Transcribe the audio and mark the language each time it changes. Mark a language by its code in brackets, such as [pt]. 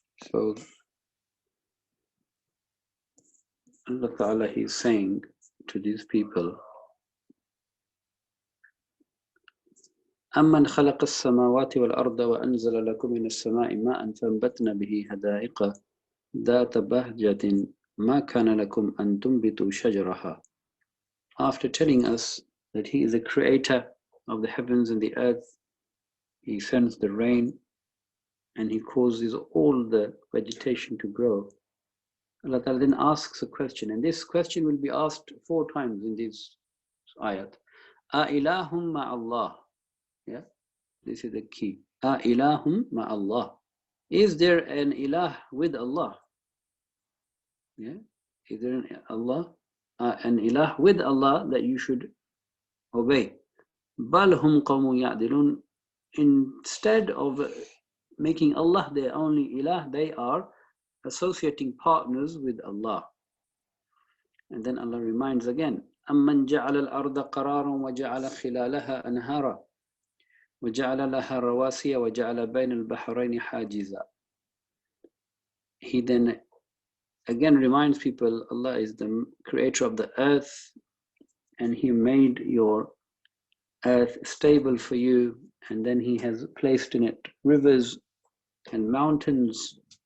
[en] So Allah Ta'ala, He's saying to these people, [ar] أَمَّنْ خَلَقَ السَّمَاوَاتِ وَالْأَرْضَ وَأَنزَلَ لَكُم مِّنَ السَّمَاءِ مَاءً فَأَنبَتْنَا بِهِ حَدَائِقَ ذَاتَ بَهْجَةٍ مَا كَانَ لَكُمْ أَن تُنبِتُوا شَجَرَهَا. [en] After telling us that He is the creator of the heavens and the earth, He sends the rain and He causes all the vegetation to grow. Allah Ta'ala then asks a question, and this question will be asked 4 times in this ayat. [ar] A ilahum ma'allah. [en] Yeah, this is the key. [ar] A ilahum ma'allah. [en] Is there an ilah with Allah? Yeah, is there an ilah with Allah that you should obey? [ar] Bal hum qawmun ya'dilun. [en] Instead of making Allah their only ilah, they are associating partners with Allah. And then Allah reminds again, [ar] أَمَّنْ جَعَلَ الْأَرْضَ قَرَارًا وَجَعَلَ خِلَالَهَا أَنْهَارًا وَجَعَلَ لَهَا رَوَاسِيَ وَجَعَلَ بَيْنَ الْبَحْرَيْنِ حَاجِزًا. [en] He then again reminds people Allah is the creator of the earth, and He made your earth stable for you, and then He has placed in it rivers and mountains.